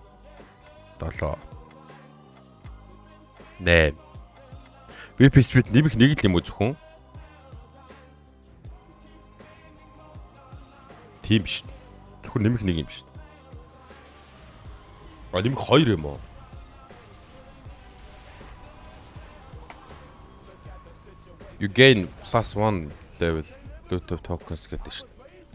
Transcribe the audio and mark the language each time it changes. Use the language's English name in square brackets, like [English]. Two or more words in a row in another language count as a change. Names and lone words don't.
[Mongolian] Долоо. Нэ. [English] VP speed [Mongolian] нэмэх нэг л юм уу зөвхөн? Тийм биш. Зөвхөн нэмэх нэг юм биш. Нэмэх 2 юм уу? [English] You gain +1 level Bluetooth tokens [Mongolian] гэдэг шүү дээ.